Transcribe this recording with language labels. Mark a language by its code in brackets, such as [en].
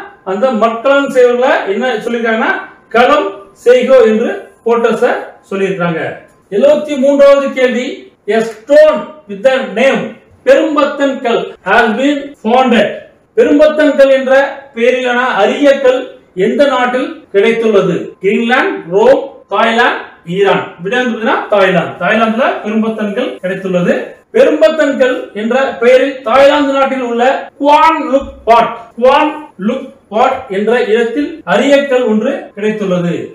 [ta] அந்த மட்கலம் செய்வர்களை என்ன சொல்லிருக்காங்கன்னா களம் செய்கோ என்று போட்டர்ஸ சொல்லியிருக்காங்க. 73வது கேள்வி, [en] a stone with the name Perumpathan kal has been founded. [ta] பெரும்பத்தன் கல் என்ற பெயரிலான அரிய கல் எந்த நாட்டில் கிடைத்துள்ளது? Greenland, Rome, Thailand, Iran. தாய்லாந்துல பெரும்பத்தன் கல் கிடைத்துள்ளது. பெரும்பத்தன் கல் என்ற பெயரில் தாய்லாந்து நாட்டில் உள்ள குவான் லுக் பாட் என்ற இடத்தில் அரியக்கல் ஒன்று கிடைத்துள்ளது.